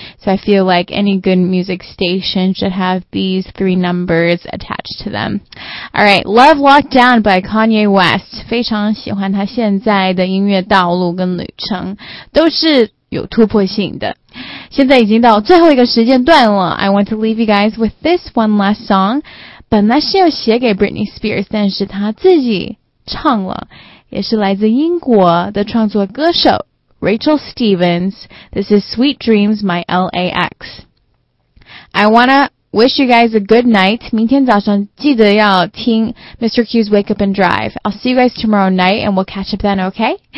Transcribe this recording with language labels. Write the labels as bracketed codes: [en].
[en] So I feel like any good music station should have these three numbers attached to them. Alright, Love Lockdown by Kanye West. [zh] 非常喜欢他现在的音乐道路跟旅程，都是有突破性的。现在已经到最后一个时间段了， [en] I want to leave you guys with this one last song. [zh] 本来是要写给 Britney Spears， 但是他自己唱了，也是来自英国的创作歌手 Rachel Stevens. [en] This is Sweet Dreams, My LAX. I wanna wish you guys a good night. [zh] 明天早上记得要听 Mr. [en] Q's Wake Up and Drive. I'll see you guys tomorrow night and we'll catch up then, okay?